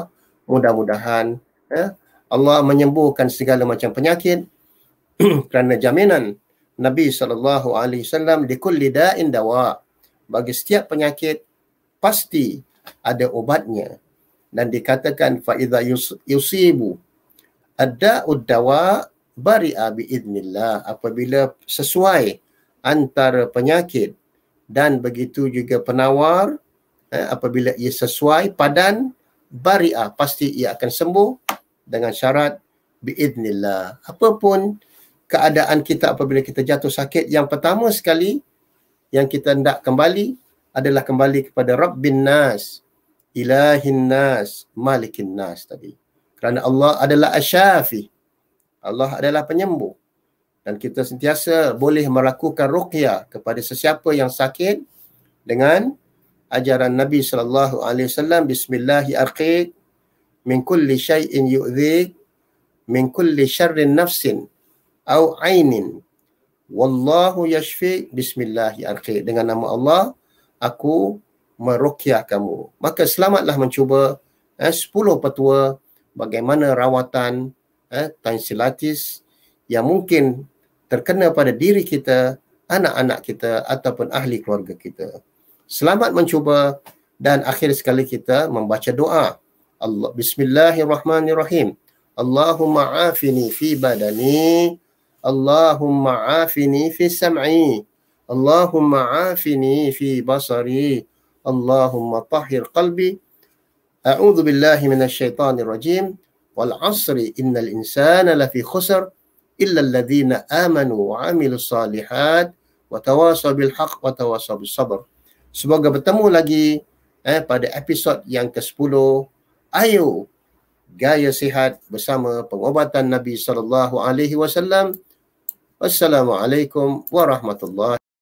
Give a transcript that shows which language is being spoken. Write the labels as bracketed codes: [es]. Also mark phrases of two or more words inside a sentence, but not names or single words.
[ms] Mudah-mudahan Allah menyembuhkan segala macam penyakit kerana jaminan Nabi SAW, [ar] لكل داء دواء, [ms] bagi setiap penyakit pasti ada ubatnya. Dan dikatakan [ar] فإذا يصيب الداء دواء برئ بإذن الله, [ms] apabila sesuai antara penyakit dan begitu juga penawar, apabila ia sesuai padan, bari'a, pasti ia akan sembuh dengan syarat biidznillah. Apapun keadaan kita apabila kita jatuh sakit, yang pertama sekali yang kita hendak kembali adalah kembali kepada [ar] رب الناس، إله الناس، ملك الناس [ms] tadi. Kerana Allah adalah Asyafi, Allah adalah penyembuh. Dan kita sentiasa boleh melakukan ruqyah kepada sesiapa yang sakit dengan ajaran Nabi SAW, [ar] بسم الله أرقيك من كل شيء يؤذيك من كل شر نفس أو عين والله يشفيك بسم الله أرقيك. [ms] Dengan nama Allah aku meruqyah kamu. Maka selamatlah mencuba 10 petua bagaimana rawatan tonsillitis yang mungkin terkena pada diri kita, anak-anak kita ataupun ahli keluarga kita. Selamat mencuba, dan akhir sekali kita membaca doa. Allah, [ar] بسم الله الرحمن الرحيم. اللهم عافني في بدني، اللهم عافني في سمعي، اللهم عافني في بصري، اللهم طهر قلبي، أعوذ بالله من الشيطان الرجيم، والعصر إن الإنسان لفي خسر إلا الذين آمنوا وعملوا الصالحات وتواصوا بالحق وتواصوا بالصبر. [ms] Semoga bertemu lagi pada episod yang ke-10. Ayo gaya sihat bersama pengobatan Nabi SAW. [ar] والسلام عليكم ورحمة الله